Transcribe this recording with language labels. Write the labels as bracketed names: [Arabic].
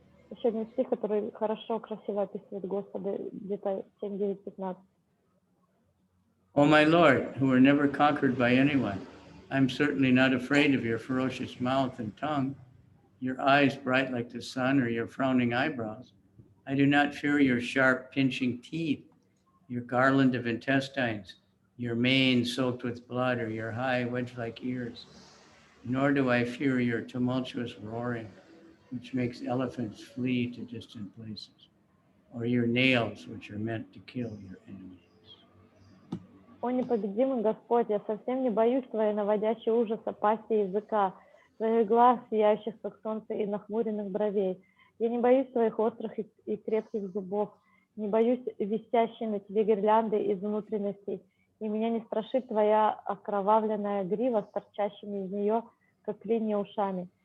[Russian] Еще один стих, который хорошо, красиво описывает Господа, где-то 7:9-15. [English] O my Lord, who are never conquered by anyone, I'm certainly not afraid of your ferocious mouth and tongue, your eyes bright like the sun, or your frowning eyebrows. I do not fear your sharp, pinching teeth, your garland of intestines, your mane soaked with blood, or your high, wedge-like ears. Nor do I fear your tumultuous roaring, which makes elephants flee to distant places, or your nails, which are meant to kill your enemies. [Russian] О непобедимый Господь, я совсем не боюсь твоей наводящей ужаса пасти языка, твоих глаз, сияющих как солнце, и нахмуренных бровей. Я не боюсь твоих острых и крепких зубов, не боюсь висящей на тебе гирлянды из внутренностей, и меня не страшит твоя окровавленная грива с торчащими из нее, как клинья, ушами.